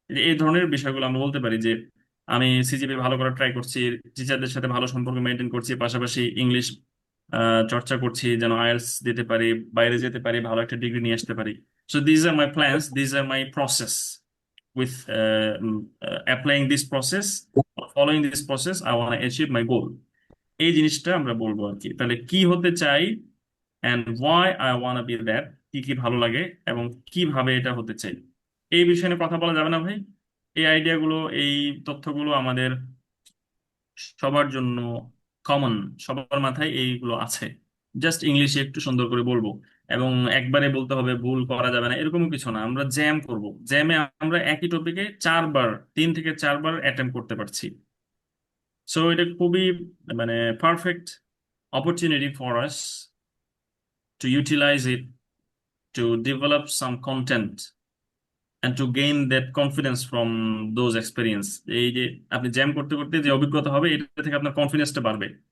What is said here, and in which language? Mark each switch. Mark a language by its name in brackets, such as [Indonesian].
[Bangla] এই ধরনের বিষয়গুলো আমরা বলতে পারি যে আমি সিজিপি ভালো করার ট্রাই করছি, টিচারদের সাথে ভালো সম্পর্ক মেনটেন করছি, পাশাপাশি ইংলিশ চর্চা করছি যেন আইএলটিএস দিতে পারি, বাইরে যেতে পারি, ভালো একটা ডিগ্রি নিয়ে আসতে পারি। [English] So these are my plans, these are my process, with applying this process or following this process I want to achieve my goal। [Bangla] এই জিনিসটা আমরা বলবো আর কি। তাহলে কি হতে চাই [English] and why I want to be that, [Bangla] কি কি ভালো লাগে এবং কিভাবে এটা হতে চাই, এই বিষয়ে নিয়ে কথা বলা যাবে না ভাই? এই আইডিয়াগুলো, এই তথ্যগুলো আমাদের সবার জন্য কমন, সবার মাথায় এইগুলো আছে। জাস্ট ইংলিশে একটু সুন্দর করে বলবো, এবং একবারে বলতে হবে, ভুল করা যাবে না এরকম কিছু না। আমরা জ্যাম করব, জ্যামে আমরা একই টপিকে 4 বার, 3 থেকে 4 বার অ্যাটেম্প করতে পারছি। সো এটা খুবই মানে perfect [English] opportunity for us to utilize it to develop some content and to gain that confidence from those experience। [Bangla] এই যে আপনি জ্যাম করতে করতে যে অভিজ্ঞতা হবে এটা থেকে আপনার কনফিডেন্সটা বাড়বে।